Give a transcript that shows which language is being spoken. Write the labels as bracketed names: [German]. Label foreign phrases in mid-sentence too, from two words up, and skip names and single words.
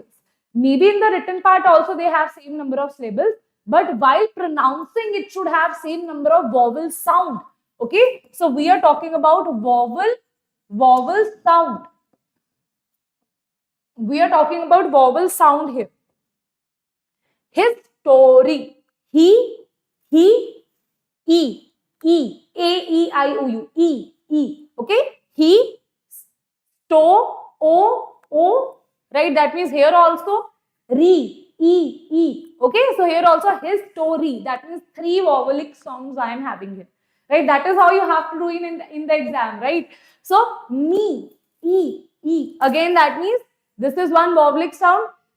[English] Maybe in the written part also they have same number of syllables, but while pronouncing it should have same number of vowel sound. Okay, so we are talking about vowel sound. We are talking about vowel sound here. His story. He, e, e, a, e, I, o, u, e. Okay, he, o, right? That means here also e. Okay, so here also his story. That means 3 vowelic sounds I am having here. Right, that is how you have to do it in the exam, right? So me, e. Again, that means this is one vowelic sound.